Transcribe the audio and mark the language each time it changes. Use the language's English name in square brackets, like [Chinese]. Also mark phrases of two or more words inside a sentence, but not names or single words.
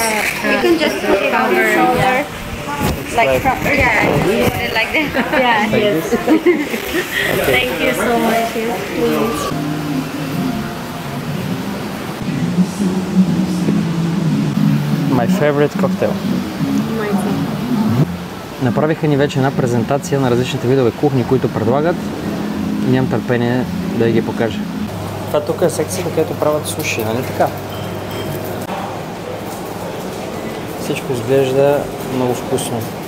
[English] You can just put it on your shoulder. Like like that. Yeah, Like yes. Okay. Thank you so much. Yes, please. My favorite cocktail. [Bulgarian] Направиха ни вече една презентация на различните видове кухни, които предлагат и нямам търпение да ги покажа. Това тук е секцията, където правят суши, нали така? Всичко изглежда много вкусно.